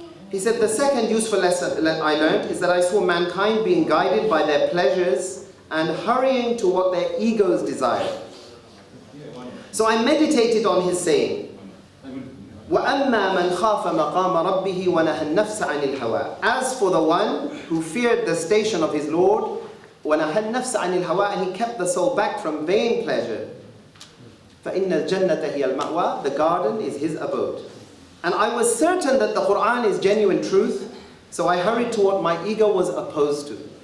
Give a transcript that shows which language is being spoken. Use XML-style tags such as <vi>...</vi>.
<en>He said the second useful lesson that I learned is that I saw mankind being guided by their pleasures and hurrying to what their egos desire. So I meditated on his saying,</en> <ar>وَأَمَّا مَنْ خَافَ مَقَامَ رَبِّهِ وَنَهَى النَّفْسَ عَنِ الْهَوَىٰ.</ar> <en>As for the one who feared the station of his Lord,</en> <ar>وَنَهَى النَّفْسَ عَنِ الْهَوَىٰ,</ar> <en>and he kept the soul back from vain pleasure,</en> <ar>فَإِنَّ الْجَنَّةَ هِيَ الْمَأْوَىٰ,</ar> <en>the garden is his abode. And I was certain that the Qur'an is genuine truth, so I hurried to what my ego was opposed to.</en>